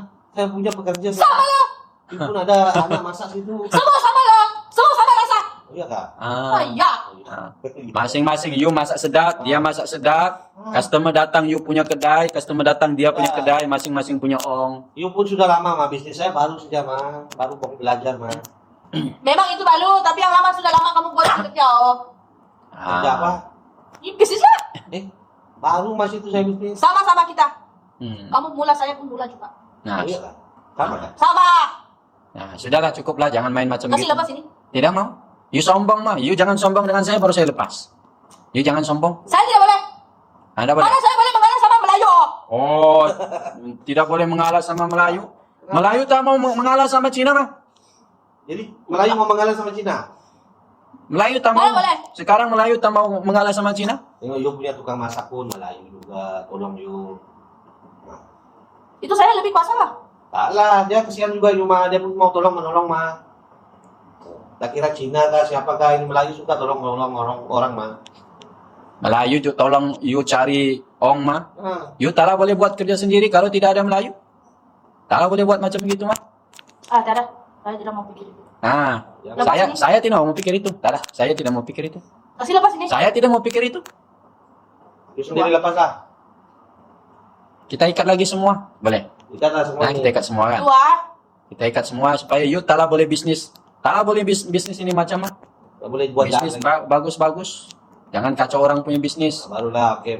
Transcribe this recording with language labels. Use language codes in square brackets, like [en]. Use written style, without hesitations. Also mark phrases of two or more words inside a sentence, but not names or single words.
[ms] Saya punya pekerja. Sama lah. You pun ada anak masak situ. Semua sama lah. Semua sama rasa. Oh iya kak? Ya. Masing-masing you masak sedap, dia masak sedap. Customer datang you punya kedai, customer datang dia punya kedai, masing-masing punya ong. You pun sudah lama mah bisnis saya baru saja mah. Baru mau belajar mah. Memang itu baru, tapi yang lama sudah lama kamu buat kerja oh. Kerja apa? Ini bisnis lah. Baru masih itu saya bisnis. Sama-sama kita. Kamu mula, saya pun mula juga. Nah, Oh iya kak? Sama kak? Sama. sudahlah cukuplah, jangan main macam Kasih gitu. lepas ini. Tidak mau. You sombong mah, you jangan sombong dengan saya baru saya lepas. You jangan sombong. Saya tidak boleh. Anda boleh. Karena saya boleh mengalah sama Melayu. Oh, tidak boleh mengalah sama Melayu. Melayu tak mau mengalah sama Cina mah. Jadi Melayu mau mengalah sama Cina? Melayu tak mau. Boleh. Sekarang Melayu tak mau mengalah sama Cina. Tengok you punya tukang masak pun Melayu juga. Tolong you. Itu saya lebih kuasa lah. Tak lah, dia kesian juga you mah. Dia pun mau tolong-menolong mah. Tak kira Cina kah, siapakah ini Melayu suka tolong-menolong orang mah. Melayu tu tolong you cari ong mah. You tak boleh buat kerja sendiri kalau tidak ada Melayu. Tak boleh buat macam begitu mah. Tak ada. Saya tidak mau pikir itu. Lepas Saya tidak mau pikir itu. Tak, saya tidak mau pikir itu. Kasih lepas ini. Saya tidak mau pikir itu. You sendiri lepas lah. Kita ikat lagi semua, boleh? Ikat lah semua Nah, ini. kita ikat semua kan. Dua. Kita ikat semua supaya you tak boleh bisnis. Tak boleh bisnis ini macam mah. Tak boleh buat Bisnis jalan. bagus-bagus. Jangan kacau orang punya bisnis. Barulah oke